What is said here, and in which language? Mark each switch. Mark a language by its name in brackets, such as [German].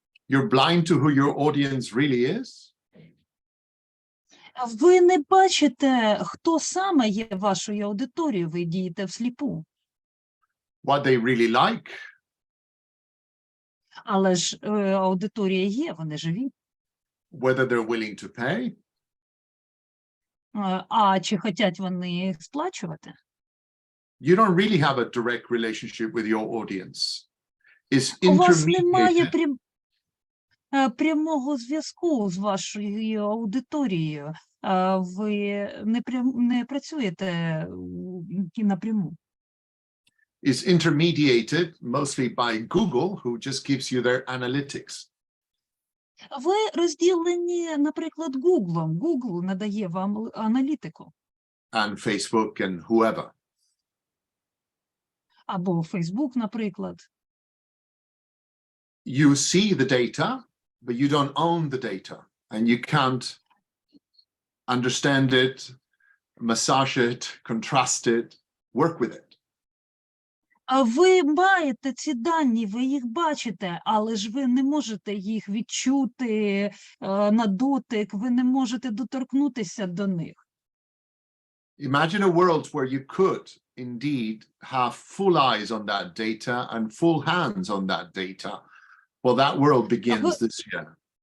[English] You're blind to who your audience really is. [Ukrainian] Ви не бачите, хто саме є вашою аудиторією, ви дієте всліпу. [English] What they really like. [Ukrainian] Але ж аудиторія є, вони живі. [English] Whether they're willing to pay. [Ukrainian] А чи хочуть вони сплачувати? [English] You don't really have a direct relationship with your audience. It's [Ukrainian] У вас немає [English] intermediated. [Ukrainian] прямого зв'язку з вашою аудиторією. Ви не працюєте напряму. [English] Is intermediated mostly by Google, who just gives you their analytics. [Ukrainian] Ви розділені, наприклад, Google. Google надає вам аналітику. [English] And Facebook and whoever. [Ukrainian] Або Facebook, наприклад. [English] You see the data, but you don't own the data. and you can't understand it, massage it, contrast it, work with it. [Ukrainian] А ви маєте ці дані, ви їх бачите, але ж ви не можете їх відчути на дотик, ви не можете доторкнутися до них. [English] Imagine a world where you could indeed have full eyes on that data and full hands on that data. Well, that world begins this year.